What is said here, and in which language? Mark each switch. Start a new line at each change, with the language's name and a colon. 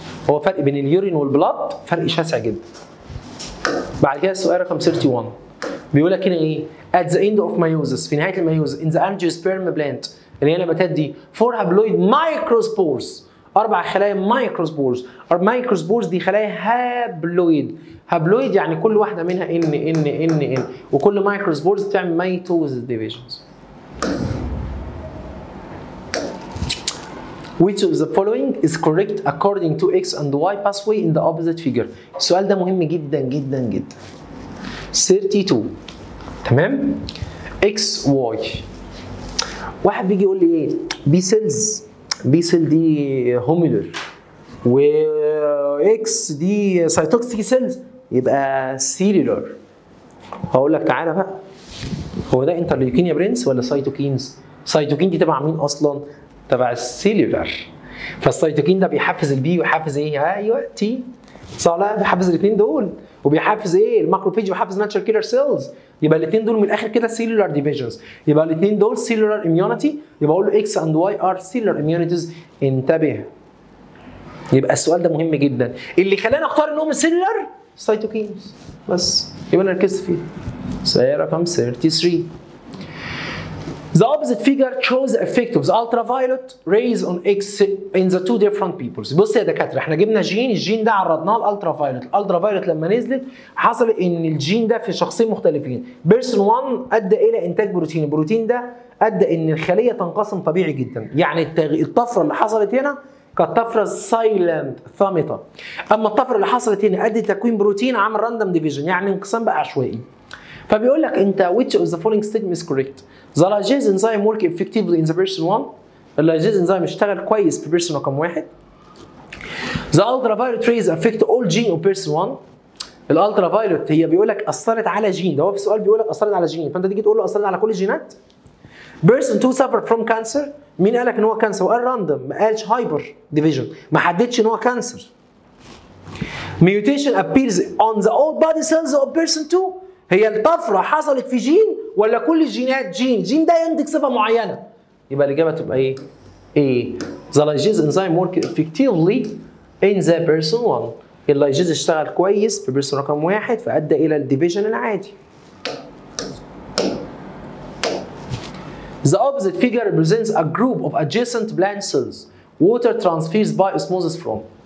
Arabic: هو فرق بين اليورين والبلاد فرق شاسع جدا. بعد كده السؤال رقم 31 بيقول لك هنا ايه؟
English: at the end of meiosis
Arabic: في نهايه الميوزس
English: in the angiosperm plant
Arabic: اللي هي النباتات دي 4 هابلويد مايكروسبورز 4 خلايا مايكروسبورز. المايكروسبورز دي خلايا هابلويد. هابلويد يعني كل واحده منها ان وكل مايكروسبورز بتعمل ميتوزيس ديفيجنز.
English: Which of the following is correct according to X and Y pathway in the opposite figure؟
Arabic: السؤال ده مهم جدا جدا
English: جدا.
Arabic: 32 تمام؟ X Y. واحد بيجي يقول لي ايه؟ بي سيلز، بي سيل دي هوميلر و اكس دي سايتوكسيك سيلز يبقى سيلولر. هقول لك تعالى بقى هو ده انترليوكين يا برنس ولا سايتوكينز؟ سايتوكين دي تبع مين اصلا؟ تبع السيلولر. فالسيتوكين ده بيحفز البي ويحفز ايه؟ ايوه تي صح. لا بيحفز الاثنين دول وبيحفز ايه؟ الماكروفيج وبيحفز ناتشرال كيلر سيلز. يبقى الاثنين دول من الاخر كده سيلولار ديفيجنز. يبقى الاثنين دول سيلولار اميونيتي. يبقى اقول له اكس اند واي ار سيلولار اميونيتيز. انتبه. يبقى السؤال ده مهم جدا. اللي خلاني اختار انهم سيلولار سيتوكينز بس. يبقى انا ركزت فيه. سؤال رقم 33
English: The opposite figure shows the effect of the ultraviolet rays on X in the two different peoples.
Arabic: بص يا دكاتره احنا جبنا جين، الجين ده عرضناه الالترافايولت، الالترافايولت لما نزلت حصل ان الجين ده في شخصين مختلفين. بيرسون 1 ادى الى انتاج بروتين، البروتين ده ادى ان الخليه تنقسم طبيعي جدا. يعني الطفره اللي حصلت هنا كانت طفره سايلنت ثامته. اما الطفره اللي حصلت هنا ادت تكوين بروتين عمل راندوم ديفيجن يعني انقسام بقى عشوائي. فبيقول لك انت
English: which of the following statement is correct؟ The lysase enzyme work effectively in the person 1.
Arabic: اللايجيز انزيم اشتغل كويس في بيرسون رقم 1.
English: The ultraviolet rays affect all gene of person 1.
Arabic: الالترافايولت هي بيقول لك اثرت على جين، ده هو في السؤال بيقول لك اثرت على جين، فانت تيجي تقول له اثرت على كل الجينات.
English: Person 2 suffer from cancer.
Arabic: مين قال لك ان هو كانسر؟ وقال راندوم، ما قالش هايبر ديفيجن، ما حددش ان هو كانسر.
English: Mutation appears on the all body cells of person 2.
Arabic: هي الطفره حصلت في جين ولا كل الجينات؟ جين ده ينتج صفه معينه. يبقى الاجابه تبقى ايه؟ ايه؟
English: The lysase enzyme work effectively in the person 1.
Arabic: اللايجيز اشتغل كويس في بيرسون رقم 1 فادى الى الديفيجن العادي.
English: The opposite figure represents a group of adjacent plant cells. Water transfers by osmosis from.